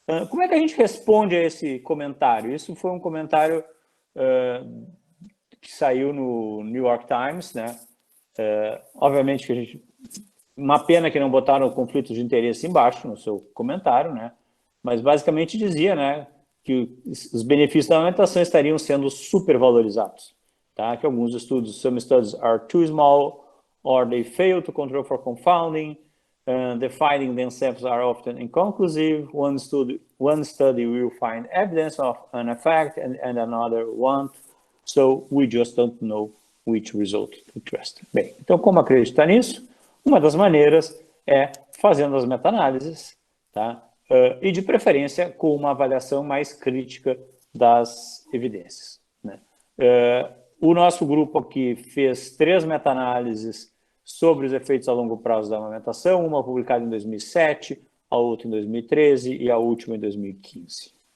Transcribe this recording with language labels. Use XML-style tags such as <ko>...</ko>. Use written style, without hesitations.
<pt>Como é que a gente responde a esse comentário? Isso foi um comentário que saiu no New York Times, né? Obviamente que uma pena que não botaram o conflito de interesse embaixo no seu comentário, né? Mas basicamente dizia, né, que os benefícios da amamentação estariam sendo supervalorizados, tá? Que alguns estudos,</pt> <en>some studies are too small or they fail to control for confounding. The findings themselves are often inconclusive. One study will find evidence of an effect and another won't. So we just don't know which result to trust.</en> <pt>Bem, então como acreditar nisso? Uma das maneiras é fazendo as meta-análises, tá? E de preferência com uma avaliação mais crítica das evidências. Né? O nosso grupo aqui fez 3 meta-análises sobre os efeitos a longo prazo da amamentação, uma publicada em 2007, a outra em 2013 e a última em 2015.</pt>